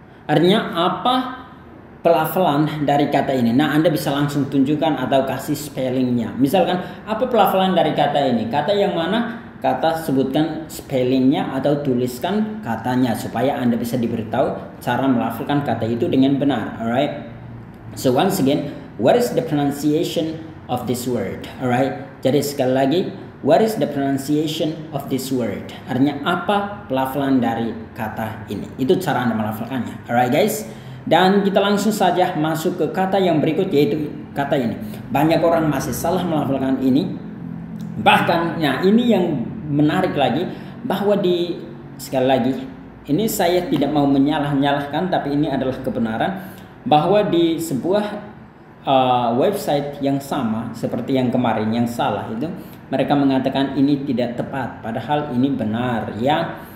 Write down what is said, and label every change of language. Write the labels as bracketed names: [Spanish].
[Indonesian] Artinya apa pelafalan dari kata ini? Nah, Anda bisa langsung tunjukkan atau kasih spellingnya. Misalkan apa pelafalan dari kata ini? Kata yang mana? Kata sebutkan spellingnya atau tuliskan katanya supaya Anda bisa diberitahu cara melafalkan kata itu dengan benar. [English] Alright. So once again, what is the pronunciation of this word? Alright. [Indonesian] Jadi sekali lagi, [English] what is the pronunciation of this word? [Indonesian] Artinya apa pelafalan dari kata ini? Itu cara Anda melafalkannya. Alright guys. Dan kita langsung saja masuk ke kata yang berikut yaitu kata ini. Banyak orang masih salah melafalkan ini. Bahkan, nah ini yang menarik lagi bahwa sekali lagi ini saya tidak mau menyalah-nyalahkan, tapi ini adalah kebenaran bahwa di sebuah website yang sama seperti yang kemarin yang salah itu, mereka mengatakan ini tidak tepat, padahal ini benar ya.